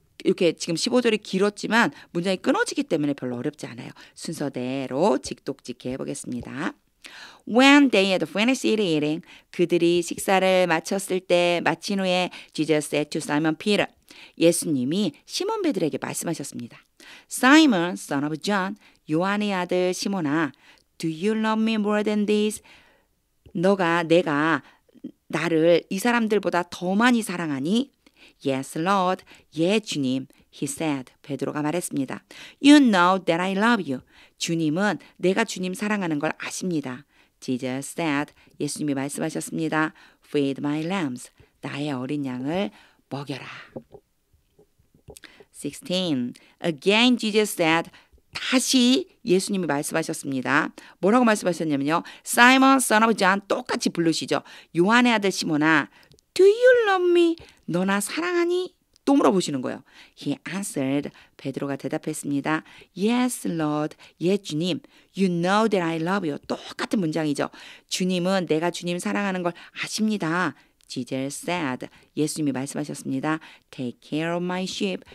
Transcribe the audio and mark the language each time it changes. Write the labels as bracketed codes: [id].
[ko] 이렇게 지금 15절이 길었지만 문장이 끊어지기 때문에 별로 어렵지 않아요. 순서대로 직독직해 해보겠습니다. [en] When they had finished eating, [ko] 그들이 식사를 마쳤을 때 마친 후에 [en] Jesus said to Simon Peter, [ko] 예수님이 시몬 베드로에게 말씀하셨습니다. [en] Simon, son of John, [ko] 요한의 아들 시몬아, [en] do you love me more than this? [ko] 내가 나를 이 사람들보다 더 많이 사랑하니? [en] Yes, Lord. [ko] 예, 주님. [en] He said. [ko] 베드로가 말했습니다. [en] You know that I love you. [ko] 주님은 내가 주님 사랑하는 걸 아십니다. [en] Jesus said. [ko] 예수님이 말씀하셨습니다. [en] Feed my lambs. [ko] 나의 어린 양을 먹여라. [en] 16. Again Jesus said. [ko] 다시 예수님이 말씀하셨습니다. 뭐라고 말씀하셨냐면요. [en] Simon, son of John [ko] 똑같이 부르시죠. 요한의 아들 시몬아, [en] Do you love me? [ko] 너 나 사랑하니? 또 물어보시는 거예요. [en] He answered. [ko] 베드로가 대답했습니다. [en] Yes, Lord. [ko] 예, 주님. [en] You know that I love you. [ko] 똑같은 문장이죠. 주님은 내가 주님 사랑하는 걸 아십니다. [en] Jesus said. [ko] 예수님이 말씀하셨습니다. [en] Take care of my sheep.